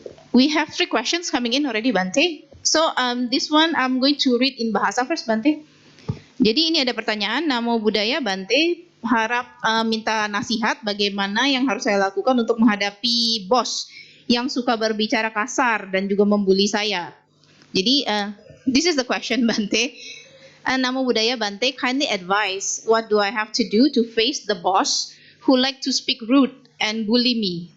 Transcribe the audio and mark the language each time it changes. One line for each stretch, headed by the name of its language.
English: We have 3 questions coming in already, Bante. So this one I'm going to read in bahasa first, Bante.
Indonesian: Jadi ini ada pertanyaan, Namo Buddhaya, Bante harap minta nasihat bagaimana yang harus saya lakukan untuk menghadapi bos yang suka berbicara kasar dan juga membuli saya.
English: Jadi this is the question, Bante. Namo Buddhaya, Bante, kindly advise what do I have to do to face the boss who like to speak rude and bully me.